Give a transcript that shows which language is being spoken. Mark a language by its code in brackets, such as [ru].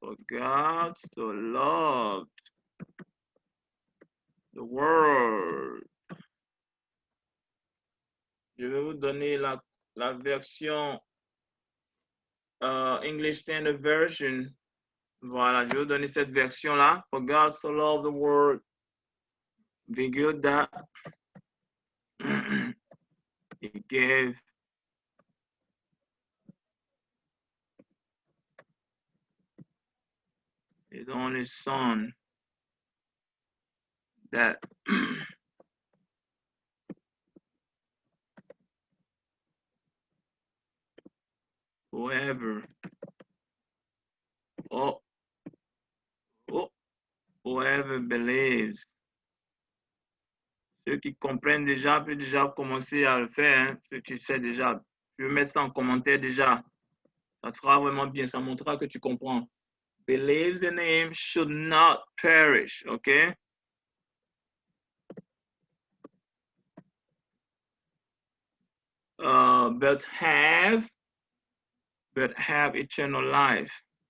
[en] God so loved the world. [fr] Je vais vous donner la version English Standard Version. Voilà, je vais vous donner cette version-là. [en] For God so loved the world. Be good that He gave His only Son, that whoever whoever believes. [fr] Ceux qui comprennent déjà peuvent déjà commencer à le faire. Hein. Ceux qui savent déjà, je vais mettre ça en commentaire déjà. Ça sera vraiment bien. Ça montrera que tu comprends. [en] Believes in him should not perish. OK? But have eternal life.